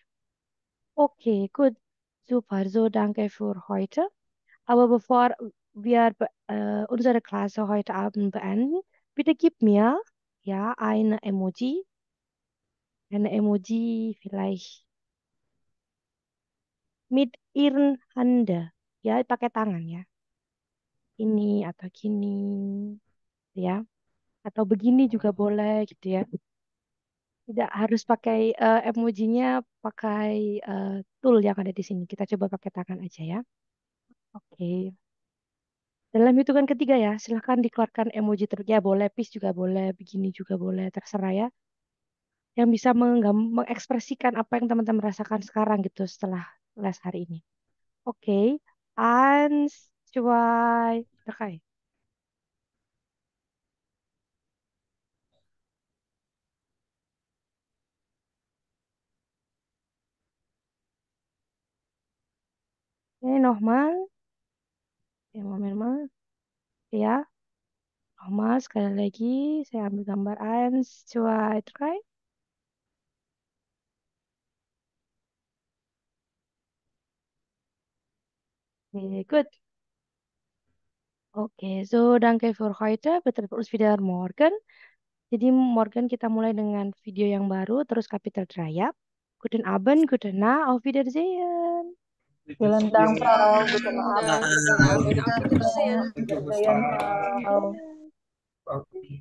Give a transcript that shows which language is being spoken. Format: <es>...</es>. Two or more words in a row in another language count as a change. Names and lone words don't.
<de>Okay, gut. Super. So, danke für heute. Aber bevor wir unsere Klasse heute Abend beenden, bitte gib mir ja eine Emoji vielleicht mit ihren Hände,</de> <id>ya pakai tangan ya, ini atau gini, ya, atau begini juga boleh gitu ya. Tidak harus pakai emojinya pakai tool yang ada di sini. Kita coba pakai tangan aja ya. Oke. Dalam hitungan ketiga ya, silahkan dikeluarkan emoji ya boleh, peace juga boleh, begini juga boleh, terserah ya. Yang bisa mengekspresikan apa yang teman-teman rasakan sekarang gitu setelah les hari ini. Oke,</id> <de>eins, zwei, drei. Oke, nochmal.</de> <id>Ya, Moment. Ya, nochmal sekali lagi. Saya ambil gambar</id> <de>eins, zwei, drei.</de> <en>Oke, good.</en> <de>Oke, so danke für heute. Wir treffen uns wieder morgen.</de> <id>Jadi morgen kita mulai dengan video yang baru, terus Kapitel Raya.</id> <de>Guten Abend, guten Nacht, auf Wiedersehen. Vielen Dank, Frau. Guten Abend. Guten Abend, auf Wiedersehen. Auf Wiedersehen, Frau.</de>